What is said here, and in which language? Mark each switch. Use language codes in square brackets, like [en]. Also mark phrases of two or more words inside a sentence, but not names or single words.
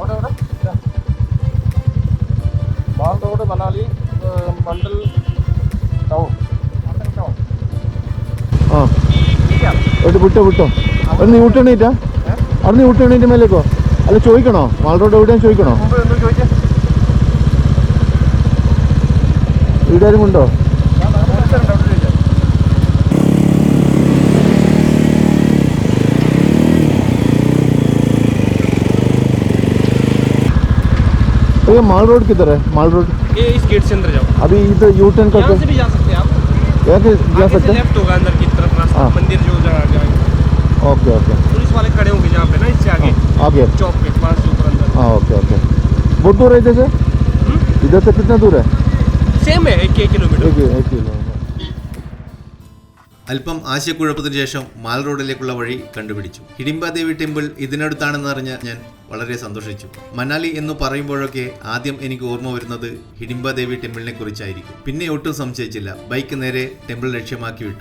[ml] മാൾ റോഡ് മണാലി മണ്ഡൽ ടൗൺ. ആ വിട്ടോ അവിടെ നീ ഊട്ടണീറ്റാ? അവിടെ നീ ഊട്ടണീറ്റ് മേലേക്കോ? അല്ല ചോദിക്കണോ മാൾ റോഡ് എവിടെയാണ് ചോദിക്കണോ? വീടാരും ഉണ്ടോ? [hi] भैया माल रोड किधर है? माल रोड ये इस गेट से अंदर जाओ. अभी इधर [en] U turn [hi] यहाँ करके से भी जा सकते हैं आप. यहाँ से जा आगे सकते से हैं? लेफ्ट होगा अंदर की तरफ रास्ता. हाँ. मंदिर जो जगह जाएगा. [en] OK OK [hi] पुलिस वाले खड़े होंगे जहाँ पे ना इससे आगे आगे चौक पे वहाँ से ऊपर अंदर. हाँ [en] OK OK. [hi] बहुत दूर है इधर से? इधर से कितना दूर है? सेम है 1 किलोमीटर. 1 किलो. [ml] അല്പം ആശയക്കുഴപ്പത്തിന് ശേഷം മാൽ റോഡിലേക്കുള്ള വഴി കണ്ടുപിടിച്ചു. ഹിഡിംബ ദേവി ടെമ്പിൾ ഇതിനടുത്താണെന്ന് അറിഞ്ഞ് ഞാൻ വളരെ സന്തോഷിച്ചു. മനാലി എന്ന് പറയുമ്പോഴൊക്കെ ആദ്യം എനിക്ക് ഓർമ്മ വരുന്നത് ഹിഡിംബ ദേവി ടെമ്പിളിനെ കുറിച്ചായിരിക്കും. പിന്നെ ഒട്ടും സംശയിച്ചില്ല, ബൈക്ക് നേരെ ടെമ്പിൾ ലക്ഷ്യമാക്കി വിട്ടു.